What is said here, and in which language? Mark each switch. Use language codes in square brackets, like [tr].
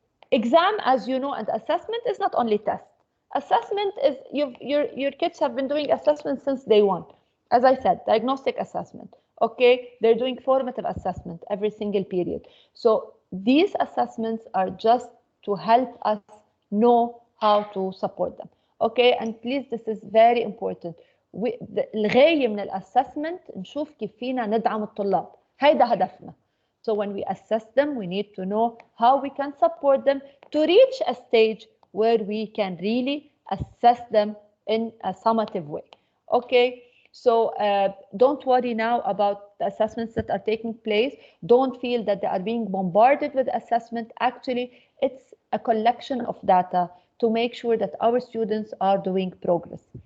[en] Exam, as you know, and assessment is not only test. Assessment is, your kids have been doing assessment since day one. As I said, diagnostic assessment, okay? They're doing formative assessment every single period. So these assessments are just to help us know how to support them. Okay, and please, this is very important. [ar] الغاية من الاسسمنت نشوف كيف فينا ندعم الطلاب، هيدا هدفنا. [en] So when we assess them, we need to know how we can support them to reach a stage where we can really assess them in a summative way. Okay, so don't worry now about the assessments that are taking place. Don't feel that they are being bombarded with assessment. Actually, it's a collection of data to make sure that our students are doing progress.